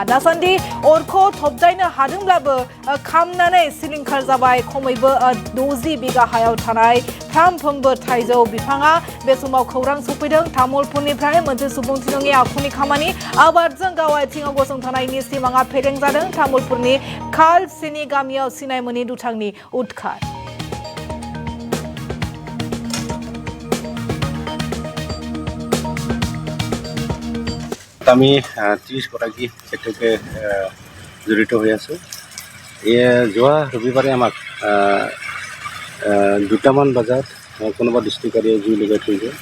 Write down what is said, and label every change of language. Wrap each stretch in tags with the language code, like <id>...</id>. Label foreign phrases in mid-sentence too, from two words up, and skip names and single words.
<brx>दासान्दि अरखौ थबदायनो हादोंब्लाबो खामनानै सिलिंखार जाबाय खमैबो 60 बिगा हायाव थानाय फांफ्रोमबो थाइजौ बिफाङा। बे समाव खौरां सफैदों तामुलपुरनिफ्राय, मोनसे सुबुंथि नङै आखुनि खामानि। आबादजों गाव आथिङाव गसंथानायनि सिमाङा फेलें जादों। तामुलपुरनि खालसेनि गामियाव सिनाय मोनि दुथांनि उदखार।</brx> <as>আমি 30 গৰাকী খেতিয়কে জড়িত হৈ আছোঁ। যোৱা ৰবিবাৰে আমাক 2টামান বজাত কোনোবা দৃষ্টিকাৰীয়ে জুই লগাই থৈ যায়।</as>